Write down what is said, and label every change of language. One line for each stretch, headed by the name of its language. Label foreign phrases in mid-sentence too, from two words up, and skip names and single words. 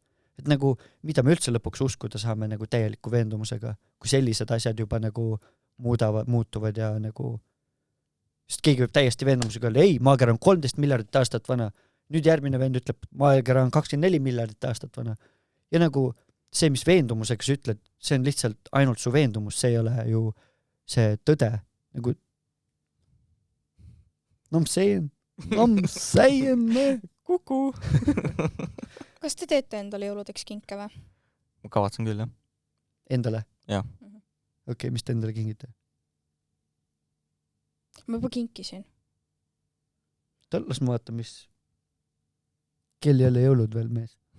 Estonian: Et nagu, mida me üldse lõpuks uskuda saame nagu täieliku veendumusega, kui sellised asjad juba nagu muutuvad ja nagu, sest keegi võib täiesti veendumusega öelda, ei, maakera on 13 miljardit aastat vana, nüüd järgmine vend ütleb, maakera on 24 miljardit aastat vana. Ja nagu see, mis veendumusega sa ütled, see on lihtsalt ainult su veendumus, see ei ole ju see tõde. Nagu,
English: no I'm saying,
Estonian: kuku. Kas te teete endale jõuludeks kinke või? Ma kavatsen küll, jah. Endale? Jah. Okei, mis te endale kingite? Ma juba kinkisin. Las ma vaata, mis kell ei ole jõulud veel mees.